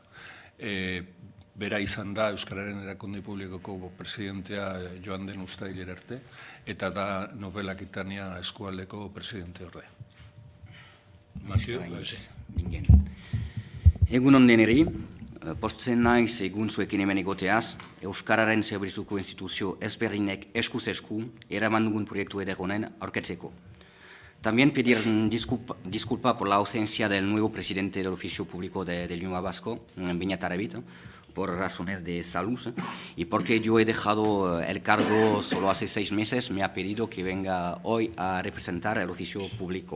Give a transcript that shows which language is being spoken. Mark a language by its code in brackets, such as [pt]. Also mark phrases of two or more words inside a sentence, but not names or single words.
[eu] Bera izan da Euskararen Erakunde Publikoko presidentea joan den uztailera arte, eta da Nouvelle Aquitania eskualdeko presidente orde. Egun onden eri, poztzen naiz egun zuekin hemen egoteaz, Euskararen zerbitzuko instituzio ezberdinek eskuz esku eraman dugun proiektu ederronen aurketzeko. [es] También pedir disculpa por la ausencia del nuevo presidente del Oficio Público del Idioma Vasco, Beñat Arrabit, por razones de salud, y porque yo he dejado el cargo solo hace 6 meses, me ha pedido que venga hoy a representar el oficio público.